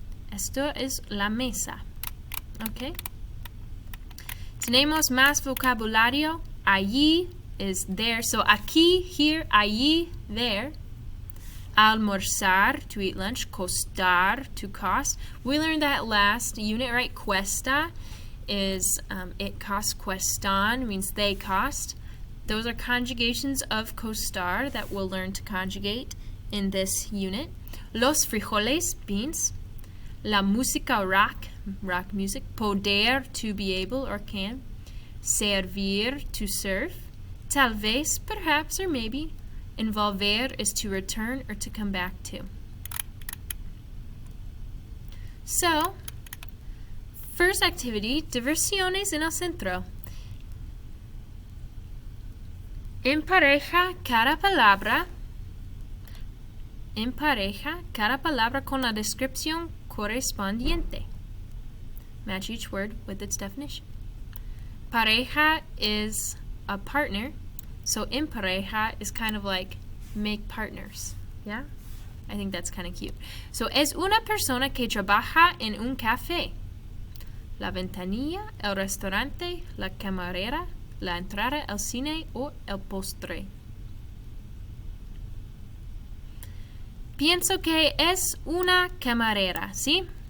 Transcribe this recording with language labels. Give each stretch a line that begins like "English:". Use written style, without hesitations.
Spanish: Esto es la mesa. Okay? Tenemos más vocabulario. Allí
English: is there.
Spanish: So aquí, here, allí, there.
English: Almorzar, to eat lunch. Costar, to cost. We learned that last unit, right? Cuesta is it costs. Cuestan means they cost. Those are conjugations of costar that we'll learn to conjugate in this unit. Los frijoles, beans. La música, rock music. Poder, to be able or can. Servir, to serve. Tal vez, perhaps or maybe. Envolver is to return or to come back to. So, first activity,
Spanish: diversiones en el centro. Empareja cada palabra. Empareja cada palabra con la descripción correspondiente.
English: Match each word with its definition. Pareja is a partner, so en pareja is kind of like make partners. Yeah? I think that's kind of cute.
Spanish: So, es una persona que trabaja en un café. La ventanilla, el restaurante, la camarera, la entrada, el cine o el postre. Pienso que es una camarera, ¿sí?